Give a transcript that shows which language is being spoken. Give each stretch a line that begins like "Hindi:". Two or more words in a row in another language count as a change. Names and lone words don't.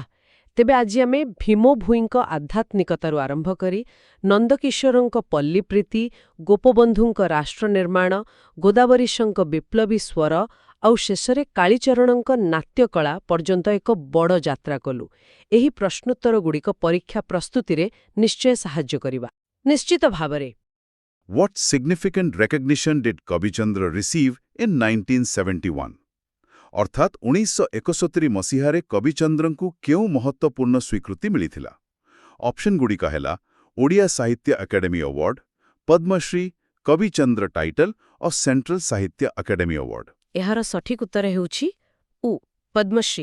Odia: ତେବେ ଆଜି ଆମେ ଭୀମ ଭୋଇଙ୍କ ଆଧ୍ୟାତ୍ମିକତାରୁ ଆରମ୍ଭ କରି ନନ୍ଦକିଶୋରଙ୍କ ପଲ୍ଲୀପ୍ରୀତି, ଗୋପବନ୍ଧୁଙ୍କ ରାଷ୍ଟ୍ର ନିର୍ମାଣ, ଗୋଦାବରୀଶଙ୍କ ବିପ୍ଳବୀ ସ୍ୱର ଆଉ ଶେଷରେ କାଳୀଚରଣଙ୍କ ନାଟ୍ୟକଳା ପର୍ଯ୍ୟନ୍ତ ଏକ ବଡ଼ ଯାତ୍ରା କଲୁ। ଏହି ପ୍ରଶ୍ନୋତ୍ତରଗୁଡ଼ିକ ପରୀକ୍ଷା ପ୍ରସ୍ତୁତିରେ ନିଶ୍ଚୟ ସାହାଯ୍ୟ କରିବା। ନିଶ୍ଚିତ ଭାବରେ।
English: What significant recognition did କବିଚନ୍ଦ୍ର receive in 1971?
Odia: ଅର୍ଥାତ୍ 1971 ମସିହାରେ କବିଚନ୍ଦ୍ରଙ୍କୁ କେଉଁ ମହତ୍ତ୍ୱପୂର୍ଣ୍ଣ ସ୍ୱୀକୃତି ମିଳିଥିଲା? ଅପସନ୍ଗୁଡ଼ିକ ହେଲା ଓଡ଼ିଆ ସାହିତ୍ୟ ଏକାଡେମୀ ଆୱାର୍ଡ, ପଦ୍ମଶ୍ରୀ, କବିଚନ୍ଦ୍ର ଟାଇଟଲ ଓ ସେଣ୍ଟ୍ରାଲ ସାହିତ୍ୟ ଏକାଡେମୀ ଆୱାର୍ଡ। ଏହାର ସଠିକ୍ ଉତ୍ତର ହେଉଛି ପଦ୍ମଶ୍ରୀ।